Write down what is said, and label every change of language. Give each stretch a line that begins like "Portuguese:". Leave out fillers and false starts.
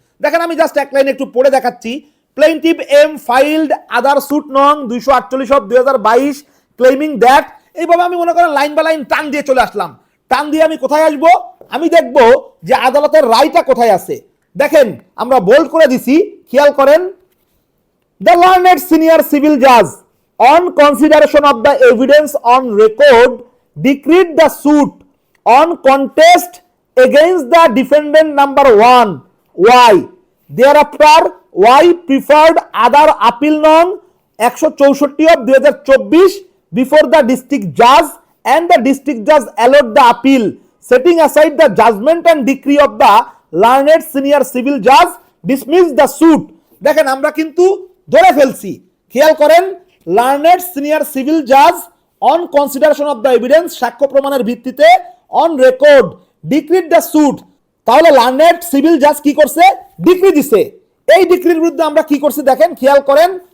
Bangla: দেখেন আমি জাস্ট এক লাইন একটু পড়ে দেখাচ্ছি।
English: plaintiff M filed other suit নং 248/2022 claiming that,
Bangla: এইভাবে আমি মনে করেন
English: line by line
Bangla: টান দিয়ে চলে আসলাম। টান দিয়ে আমি কোথায় আসব, আমি দেখব যে আদালতের রায়টা কোথায় আছে। দেখেন আমরা বোল্ড করে দিছি, খেয়াল করেন।
English: The learned senior civil judge, on consideration of the evidence on record, decreed the suit on contest against the defendant number 1. Why? Thereafter, Y preferred other appeal nong 164/2024 before the district judge, and the district judge allowed the appeal, setting aside the judgment and decree of the learned senior civil judge, dismissed the suit.
Bangla: দেখেন আমরা কিন্তু ধরে ফেলছি, খেয়াল করেন।
English: learned senior civil Jaaz on consideration of the evidence,
Bangla: সাক্ষ্য প্রমাণের ভিত্তিতে,
English: On record ডিক্রিড the suit.
Bangla: তাহলে লার্নেড সিভিল জাজ কি করছে, ডিক্রি দিছে। এই ডিক্রির বিরুদ্ধে আমরা কি করছি দেখেন, খেয়াল করেন।